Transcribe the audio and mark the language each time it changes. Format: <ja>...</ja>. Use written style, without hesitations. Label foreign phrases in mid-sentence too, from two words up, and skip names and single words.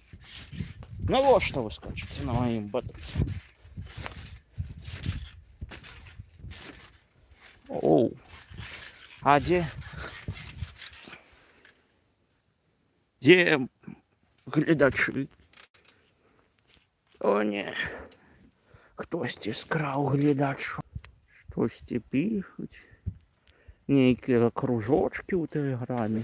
<ru>Ну вот что вы скачете на моем батуте. Оу. А где глядачи? О не.</ru> <be>Хтось скраў глядачу. Штосьці пишуть. Нейкія кружочки у Телеграме.</be>